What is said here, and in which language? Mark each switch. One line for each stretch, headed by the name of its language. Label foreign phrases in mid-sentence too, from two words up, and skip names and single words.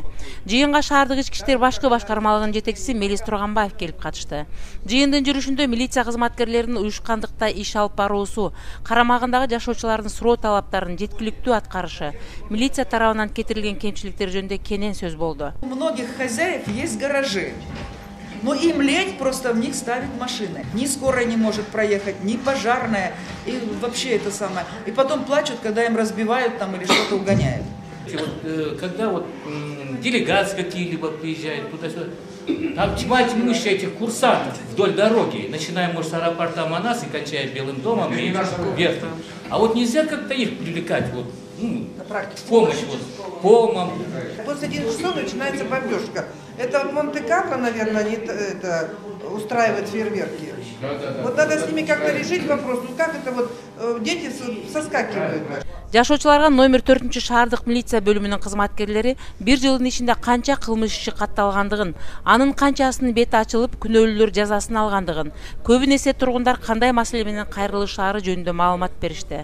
Kyrgyz: Жыйынга шаардык ички иштер башкы башкармалыгынын жетекчиси Мелис Турганбаев келип катышты. Жыйындын жүрүшүндө милиция кызматкерлеринин уюшкандыкта иш алып баруусу, карамагындагы жашоочулардын суроо талаптарын жеткиликтүү аткарышы, милиция тарабынан кетирилген кемчиликтер жөнүндө кенен сөз болду.
Russian: У многих хозяев есть гаражи, но им лень просто в них ставить машины. Ни скорая не может проехать, ни пожарная, и вообще это самое. И потом плачут, когда им разбивают там или что-то угоняют. Когда делегации какие-либо приезжают туда-сюда, там тьма-тьмущая этих курсантов вдоль дороги, начиная, может, с аэропорта Манас и кончая Белым домом и вверх. А вот нельзя как-то их привлекать, помощь, помом. После 11 часов начинается бомбежка. Это Монте-Карло, наверное, это устраивает фейерверки. Вот надо с ними как-то решить вопрос. Как это дети соскакивают.
Kyrgyz: Жашоочуларга номер 4 шаардык милиция бөлүмүнүн кызматкерлери бир жылдын ичинде канча кылмыш иши катталгандыгын, анын канчасынын бети ачылып, күнөөлүүлөр жазасын алгандыгын, көбүн эсе тургундар кандай маселе менен кайрылышаары жөнүндө маалымат беришти.